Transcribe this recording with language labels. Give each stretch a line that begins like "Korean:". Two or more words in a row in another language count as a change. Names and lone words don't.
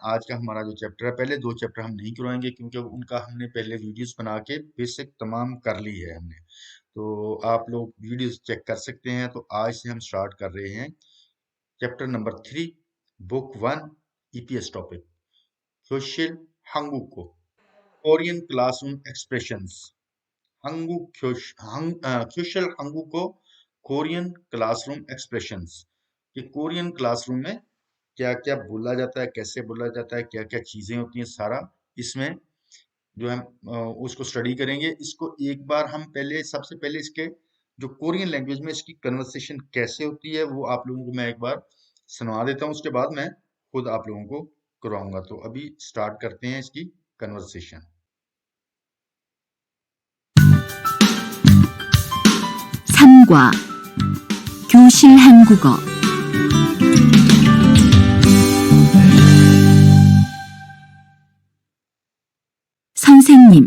Hindi: आज का हमारा जो चैप्टर है, पहले 2 चैप्टर हम नहीं करवाएंगे क्योंकि उनका हमने पहले वीडियोस बना के बेसिक तमाम कर ली है हमने। तो आप लोग वीडियोस चेक कर सकते हैं। तो आज से हम स्टार्ट कर रहे हैं चैप्टर नंबर 3, बुक 1, ईपीएस टॉपिक Social 한국어
English: Korean classroom expressions
Hindi: Social 한국어
English: Korean classroom expressions
Hindi: कि
English: Korean classroom
Hindi: में क्या क्या बोला जाता है, कैसे बोला जाता है, क्या क्या चीजें होती हैं, सारा इसमें जो हम उसको स्टडी करेंगे। इसको एक बार हम पहले सबसे पहले इसके जो
English: Korean language
Hindi: में इसकी कन्वर्सेशन कैसे होती है वो आप लोगों को मैं एक बार सुनवा देता हूँ, उसके बाद मैं खुद आप लोगों को करवाऊंगा। तो अभी स्टार्ट करते हैं इसकी कन्वर्सेशन।
Korean: 삼과 교실 한국어 선생님,